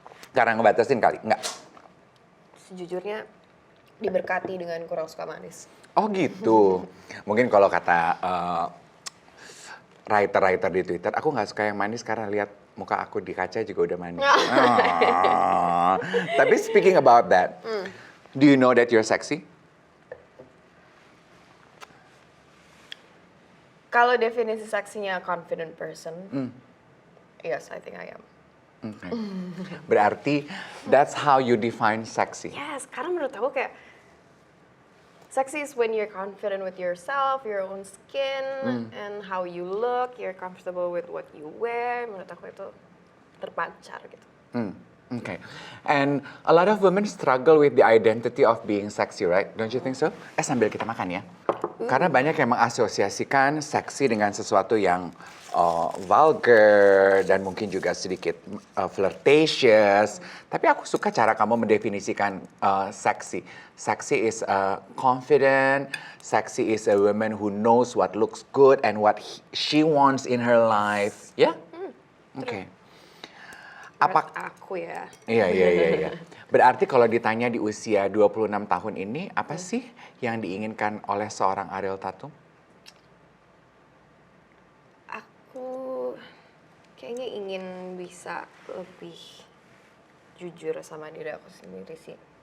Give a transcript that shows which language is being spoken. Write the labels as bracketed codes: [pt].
[id] Karena ngebatasin kali? Enggak. Sejujurnya diberkati dengan kurang suka manis. Oh gitu. Mungkin kalau kata writer-writer di Twitter, aku nggak suka yang manis karena lihat muka aku di kaca juga udah manis. [en] Tapi speaking about that, do you know that you're sexy? [id] Kalau definisi seksinya [en] confident person, yes, I think I am. Okay. Berarti that's how you define sexy. Yes, [id] karena menurut aku kayak [en] sexy is when you're confident with yourself, your own skin, and how you look, you're comfortable with what you wear. [id] Menurut aku itu terpancar gitu. [en] Okay. And a lot of women struggle with the identity of being sexy, right? Don't you think so? [id] Sambil kita makan ya. Karena banyak yang mengasosiasikan seksi dengan sesuatu yang vulgar dan mungkin juga sedikit flirtatious. Tapi aku suka cara kamu mendefinisikan seksi. [en] Seksi is confident. Seksi is a woman who knows what looks good and what she wants in her life. Ya? Yeah? Okay. [id] Menurut aku ya. Iya. Berarti kalau ditanya di usia 26 tahun ini, apa sih yang diinginkan oleh seorang Ariel Tatum? Aku kayaknya ingin bisa lebih jujur sama diri aku sendiri sih.